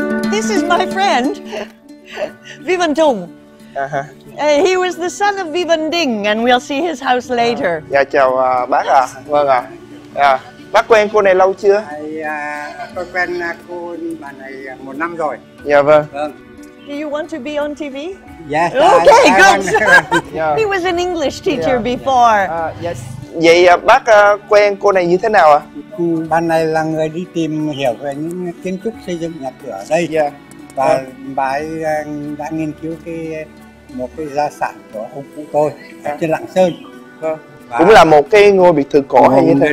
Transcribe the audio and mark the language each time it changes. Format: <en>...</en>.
<en>This is my friend, Vivan Tung. He was the son of Vivan Ding, and we'll see his house later.</en> <vi>Dạ chào bác ạ. Vâng ạ. Bác quen cô này lâu chưa? Tôi quen cô bà này 1 năm rồi. Dạ vâng.</vi> <en>Do you want to be on TV? Yes. Okay, good. He was an English teacher before. Yes.</en> <vi>Vậy bác quen cô này như thế nào ạ? Bà này là người đi tìm hiểu về những kiến trúc xây dựng nhà cửa ở đây. Và bà ấy đã nghiên cứu một cái gia sản của ông cụ tôi ở trên Lạng Sơn. Cũng là một cái ngôi biệt thự cổ hay như thế?</vi>